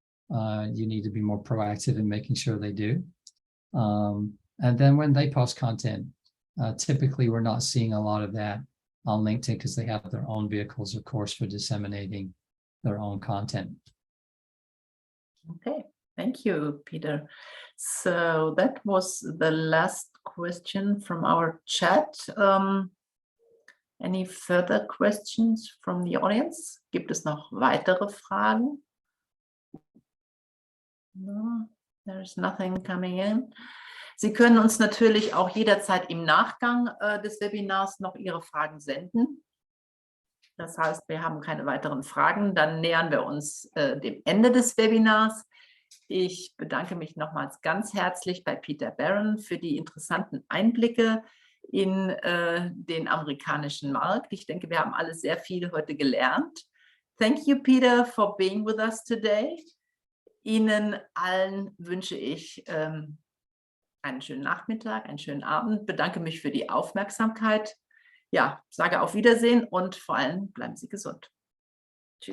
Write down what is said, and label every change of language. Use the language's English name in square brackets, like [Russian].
[English] You need to be more proactive in making sure they do. And then when they post content, typically we're not seeing a lot of that on LinkedIn because they have their own vehicles, of course, for disseminating their own content. Okay, thank you, Peter. So that was the last question from our chat. Any further questions from the audience? [German] Gibt es noch weitere Fragen? [English] No, there's nothing coming in. [German] Sie können uns natürlich auch jederzeit im Nachgang des Webinars noch Ihre Fragen senden. Das heißt, wir haben keine weiteren Fragen. Dann nähern wir uns dem Ende des Webinars. Ich bedanke mich nochmals ganz herzlich bei Peter Barron für die interessanten Einblicke in den amerikanischen Markt. Ich denke, wir haben alle sehr viel heute gelernt. [English] Thank you, Peter, for being with us today. [German] Ihnen allen wünsche ich einen schönen Nachmittag, einen schönen Abend. Bedanke mich für die Aufmerksamkeit. Ja, sage auf Wiedersehen und vor allem bleiben Sie gesund. Tschüss.